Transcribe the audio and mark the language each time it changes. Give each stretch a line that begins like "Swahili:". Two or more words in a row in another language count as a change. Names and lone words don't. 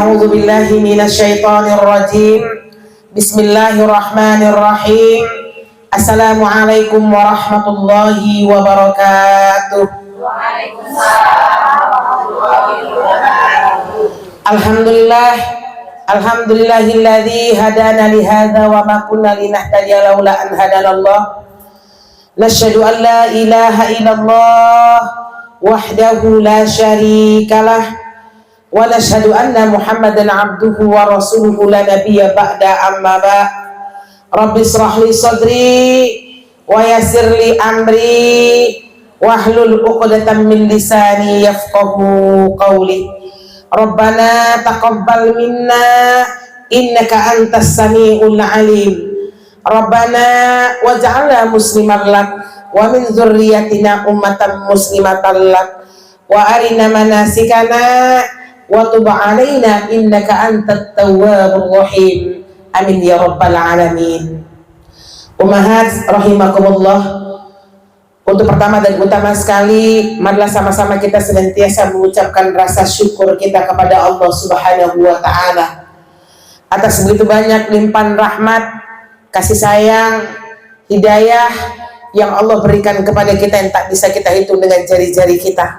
Arabic: أعوذ بالله من الشيطان الرجيم. بسم الله الرحمن الرحيم. السلام عليكم ورحمة الله وبركاته. الحمد لله، الحمد لله الذي هدانا لهذا وما كنا لنهتدي لولا أن هدانا الله. نشهد أن لا إله إلا الله وحده لا شريك له ونشهد أن محمدا عبده ورسوله لا نبي بعد أما بعد'. رب اشرح لي صدري ويسر لي أمري واحلل عقدة من لساني يفقهوا قولي. ربنا تقبل منا إنك أنت السميع العليم. ربنا واجعلنا مسلمين لك ومن ذريتنا أمة مسلمة لك وأرنا مناسكنا وتب علينا إنك أنت التواب الرحيم. آمين يا رب العالمين. أمهات رحمكم الله,
Indonesian: untuk pertama dan utama sekali, marilah sama-sama kita senantiasa mengucapkan rasa syukur kita kepada Allah
Arabic: سبحانه وتعالى
Indonesian: atas begitu banyak limpahan rahmat, kasih sayang, hidayah yang Allah berikan kepada kita yang tak bisa kita hitung dengan jari-jari kita.